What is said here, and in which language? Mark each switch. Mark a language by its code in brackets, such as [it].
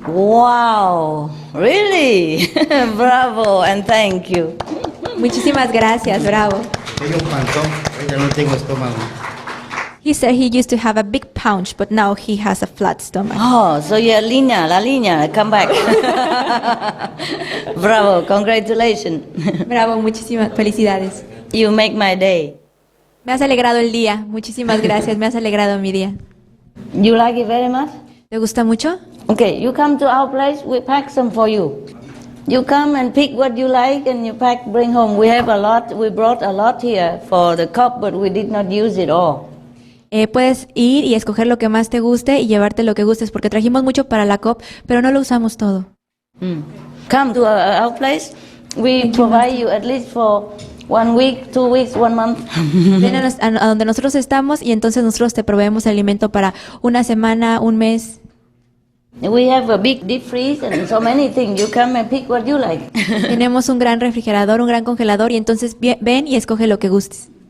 [en] Wow, really? Bravo, and thank you. [es] Muchísimas gracias, bravo. Tengo un panzón, ya no tengo estómago. [en] He said he used to have a big pouch, but now he has a flat stomach. Oh, so you're [es] la línea, [en] come back. Bravo, congratulations. [es] Bravo, muchísimas felicidades. [en] You make my day. [es] Me has alegrado el día. Muchísimas gracias, me has alegrado mi día. [en] You like it very much? [es] ¿Te gusta mucho? [en] Okay, you come to our place, we pack some for you. You come and pick what you like and you pack, bring home. We have a lot, we brought a lot here for the cup, but we did not use it all. [es] Puedes ir y escoger lo que más te guste y llevarte lo que gustes, porque trajimos mucho para la COP, pero no lo usamos todo. [en] Come to our place. We provide you at least for 1 week, 2 weeks, 1 month. [es] Ven a donde nosotros estamos y entonces nosotros te proveemos alimento para una semana, un mes. [en] We have a big deep freeze and so many things. You come and pick what you like. [es] Tenemos un gran refrigerador, un gran congelador y entonces ven y escoge lo que gustes.